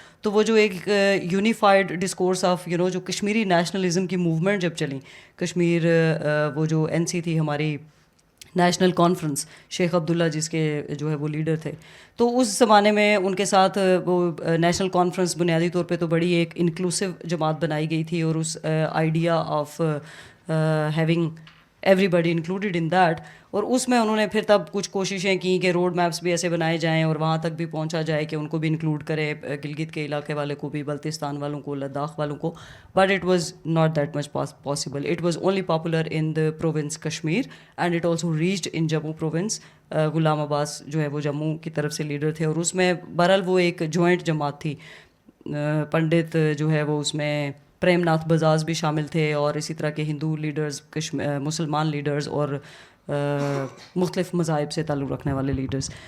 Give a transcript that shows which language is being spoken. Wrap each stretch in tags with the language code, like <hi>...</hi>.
<ur>تو وہ جو ایک</ur> <en>unified discourse of</en> <ur>جو کشمیری نیشنلزم کی موومنٹ جب چلی, کشمیر وہ جو این سی تھی ہماری نیشنل کانفرنس, شیخ عبداللہ جس کے جو ہے وہ لیڈر تھے, تو اس زمانے میں ان کے ساتھ وہ نیشنل کانفرنس بنیادی طور پہ تو بڑی ایک انکلوسیو جماعت بنائی گئی تھی, اور اس idea of</ur> <en>having everybody included in that,</en> <ur>اور اس میں انہوں نے پھر تب کچھ کوششیں کی کہ روڈ میپس بھی ایسے بنائے جائیں اور وہاں تک بھی پہنچا جائے کہ ان کو بھی انکلوڈ کرے, گلگت کے علاقے والے کو بھی, بلتستان والوں کو, لداخ والوں کو.</ur> <en>But it was not that much possible. It was only popular in the province Kashmir and it also reached in Jammu province.</en> <ur>Ghulam Abbas جو ہے وہ جموں کی طرف سے لیڈر تھے, اور اس میں بہرحال وہ ایک جوائنٹ جماعت تھی. پنڈت جو ہے وہ اس میں پریم ناتھ بزاز بھی شامل تھے, اور اسی طرح کے ہندو لیڈرز, مسلمان لیڈرز, اور مختلف مذاہب سے تعلق رکھنے والے لیڈرز.</ur>